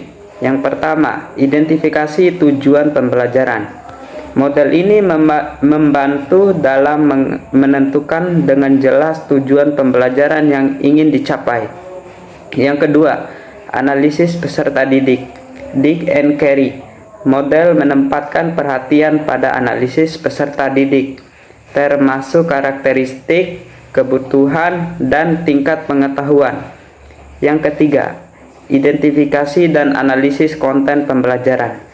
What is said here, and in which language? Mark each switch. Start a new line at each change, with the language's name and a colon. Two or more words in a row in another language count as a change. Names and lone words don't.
Indonesian: Yang pertama, identifikasi tujuan pembelajaran. Model ini membantu dalam menentukan dengan jelas tujuan pembelajaran yang ingin dicapai. Yang kedua, analisis peserta didik. Dig and Carry. Model menempatkan perhatian pada analisis peserta didik, termasuk karakteristik, kebutuhan, dan tingkat pengetahuan. Yang ketiga, identifikasi dan analisis konten pembelajaran.